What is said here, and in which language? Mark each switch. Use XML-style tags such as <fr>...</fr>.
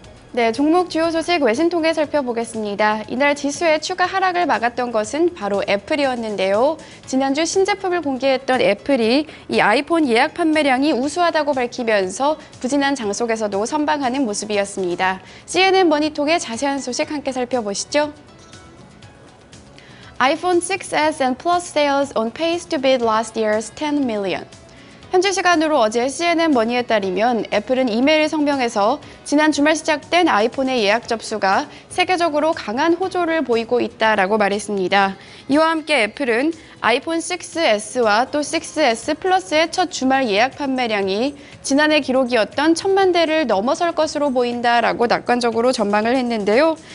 <ko>네, 종목 주요 소식 외신 통해 살펴보겠습니다. 이날 지수의 추가 하락을 막았던 것은 바로 애플이었는데요. 지난주 신제품을 공개했던 애플이 이 아이폰 예약 판매량이 우수하다고 밝히면서 부진한 장 속에서도 선방하는 모습이었습니다. CNN 머니통의 자세한 소식 함께 살펴보시죠.</ko> <en>iPhone 6s and Plus sales on pace to beat last year's 10 million.</en> <ko>현지 시간으로 어제 CNN 머니에 따르면 애플은 이메일 성명에서 지난 주말 시작된 아이폰의 예약 접수가 세계적으로 강한 호조를 보이고 있다라고 말했습니다. 이와 함께 애플은 아이폰 6S와 또 6S 플러스의 첫 주말 예약 판매량이 지난해 기록이었던 1000만 대를 넘어설 것으로 보인다라고 낙관적으로 전망을 했는데요.</ko>